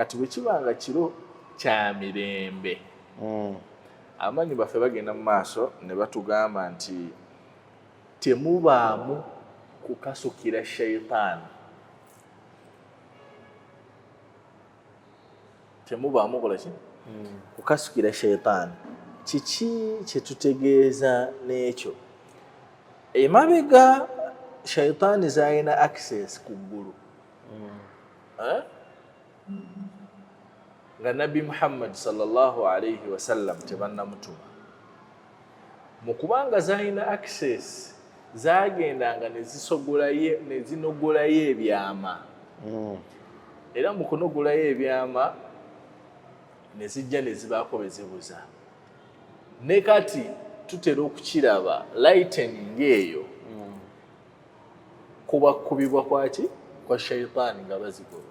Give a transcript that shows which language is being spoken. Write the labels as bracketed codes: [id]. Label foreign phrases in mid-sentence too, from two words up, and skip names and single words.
[lg] kati bwe kibanga kiro kya mirembe amanyi baffe bagenda mu maaso ne batugamba nti temubaamu kukasukira shaitaani, temubaamu kolaki kukasukira shaitaani. Kiki kyetutegeeza n'ekyo? Emabega shaitaani zalina access ku ggulu nga Nabbi Muhammad [ar] صلى الله عليه وسلم [lg] tebannamutuma. Mu kubanga zalina access zagendanga ne zinogolayo ebyama era mu kunogolayo ebyama ne zijja ne zibaako be zibuza. Ne kati tutera okukiraba lightening eyo kubakubibwa kwaki kwa shaitaani nga bazigoba.